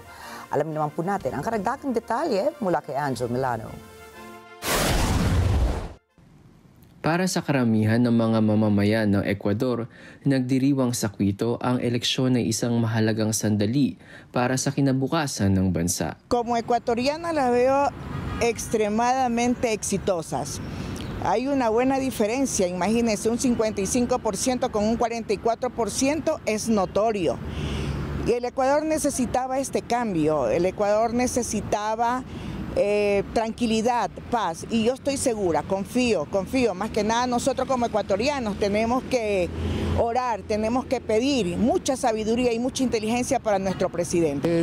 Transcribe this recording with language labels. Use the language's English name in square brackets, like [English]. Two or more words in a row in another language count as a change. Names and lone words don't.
[Filipino] Alamin naman po natin ang karagdagang detalye mula kay Angel Milano. Para sa karamihan ng mga mamamayan ng Ecuador, nagdiriwang sa Quito ang eleksyon ay isang mahalagang sandali para sa kinabukasan ng bansa. [Spanish] Como ecuatoriana las veo extremadamente exitosas. Hay una buena diferencia, imagínense, un 55% con un 44% es notorio. Y el Ecuador necesitaba este cambio, el Ecuador necesitaba tranquilidad, paz, y yo estoy segura, confío, más que nada nosotros como ecuatorianos tenemos que orar, tenemos que pedir mucha sabiduría y mucha inteligencia para nuestro presidente.